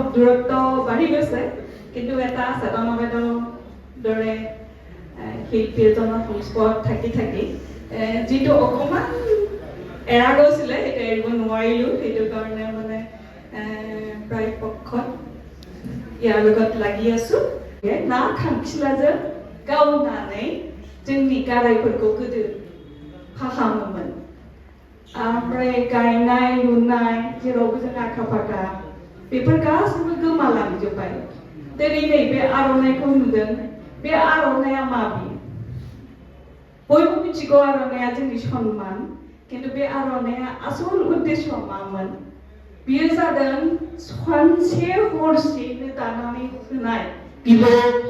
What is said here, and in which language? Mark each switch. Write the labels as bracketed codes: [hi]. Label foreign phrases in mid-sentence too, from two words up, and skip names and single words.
[as] দূৰত্ব বাঢ়ি গৈছে কিন্তু এটা চেতনাবাদৰ দৰে শিল্পী এজনৰ সংস্পৰ্শত থাকি যিটো অকণমান এৰা গৈছিলে সেইটো এৰিব নোৱাৰিলোঁ সেইটো কাৰণে মানে প্ৰায় পক্ষত ইয়াৰ লগত লাগি আছোঁ [brx] ना खांखिलाजों गावनानै जोंनि गारायफोरखौ गोदो फाहामोमोन ओमफ्राय गायनाय लुनाय जेरावबो जों आखा फाखा बेफोर गासैबो गोमालांजोब्बाय दिनै नैबे आर'नाइखौ नुदों बे आर'नाइया माबि बयबो मिथिगौ आर'नाइया जोंनि सन्मान किन्तु बे आर'नाइया आसल उद्देश्यआ मामोन बियो जादों सानसे हरसेनो दानानै होनाय बिब'